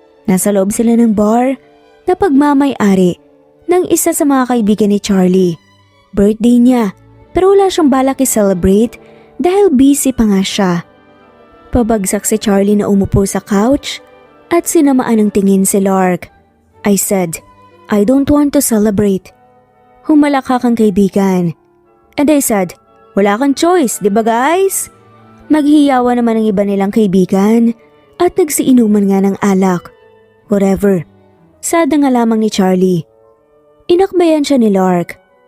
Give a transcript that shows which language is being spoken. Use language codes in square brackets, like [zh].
[tl] Nasa loob sila ng bar na pagmamay-ari ng isa sa mga kaibigan ni Charlie. Birthday niya pero wala siyang balak i-celebrate dahil busy pa nga siya. Pabagsak si Charlie na umupo sa couch at sinamaan ng tingin si Lark. [en] I said, I don't want to celebrate. [tl] Humalakak ang kaibigan. [en] And I said, [tl] wala kang choice, di ba guys? Maghiyawa naman ang iba nilang kaibigan at nagsiinuman nga ng alak. Whatever. Sada nga lamang ni Charlie. Inakbayan siya ni Lark.